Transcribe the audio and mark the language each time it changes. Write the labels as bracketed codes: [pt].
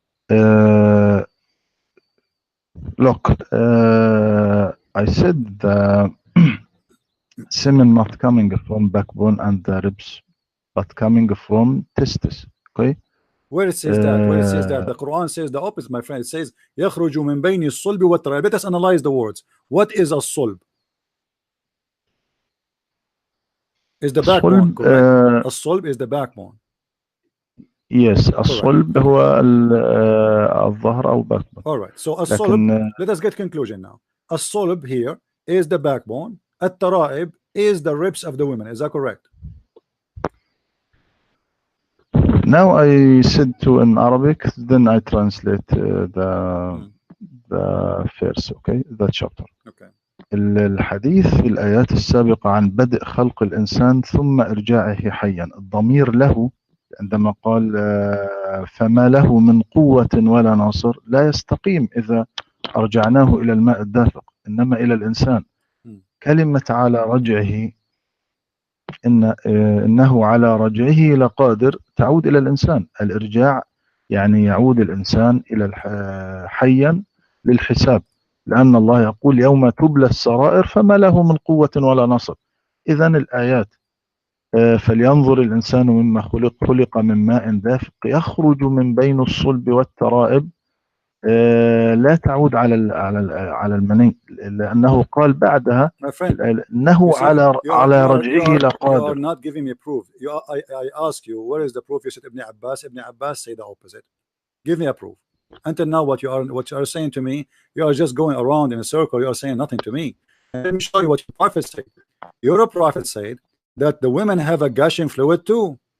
[en] Look, I said the semen not coming from backbone and the ribs, but coming from testis. Okay. Where it says that? Where it says that? The Quran says the opposite, my friend. It says [ar] يخرج من بين الصلب والترائب. [en] Let us analyze the words. What is a sulb? Is the backbone, correct? A sulb is the backbone. [ar] Yes, الصلب هو الظهر أو backbone. [en] All right. So a sulb. Let us get conclusion now. A sulb here is the backbone. الترائب is the ribs of the women. Is that correct? Now I said to in Arabic, then I translate the verse, okay, the chapter. Okay. [ar] الحديث في الآيات السابقة عن بدء خلق الإنسان ثم إرجاعه حيا، الضمير له عندما قال فما له من قوة ولا ناصر لا يستقيم إذا أرجعناه إلى الماء الدافق، إنما إلى الإنسان. كلمة على رجعه إنه على رجعه لقادر تعود إلى الإنسان. الإرجاع يعني يعود الإنسان إلى حيا للحساب، لأن الله يقول يوم تبلى السرائر فما له من قوة ولا نصر. إذن الآيات فلينظر الإنسان مما خلق من ماء دافق يخرج من بين الصلب والترائب لا تعود على المني، لأنه قال بعدها إنه على رجعه لقادر. [en] You are not giving me proof. I ask you, where is the proof? You said Ibn Abbas. Ibn Abbas say the opposite. Give me a proof. Until now, what you are saying to me, you are just going around in a circle. You are saying nothing to me. And let me show you what your prophet said. Your prophet said that the women have a gushing fluid too.